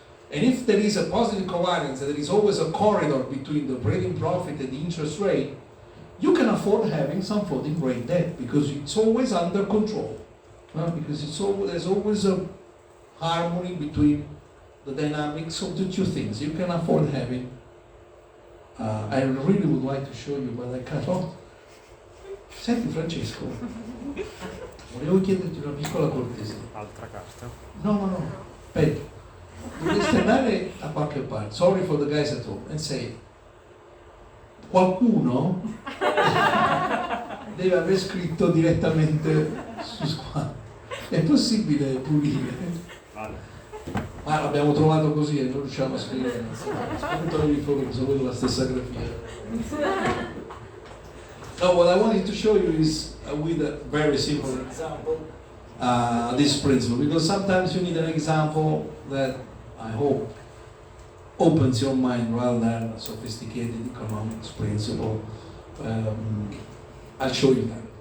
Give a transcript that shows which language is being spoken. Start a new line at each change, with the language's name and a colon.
English: And if there is a positive covariance, and there is always a corridor between the operating profit and the interest rate, you can afford having some floating rate debt because it's always under control. Because there's always a harmony between the dynamics of the 2 things. You can afford having. I really would like to show you, but I cannot.
Italian: Senti Francesco, volevo chiederti una piccola cortesia. Altra carta. No, aspetta. Dovresti andare a qualche parte,
English: sorry for the guys at home, and say,
Italian: qualcuno deve aver scritto direttamente Scusa, è possibile pulire? Vale. Ma l'abbiamo trovato così e non riusciamo a scrivere. Spuntatevi fuori se volete la stessa grafia.
English: So what I wanted to show you is with a very simple example, this principle, because sometimes you need an example that I hope opens your mind rather than a sophisticated economics principle. I'll show you that.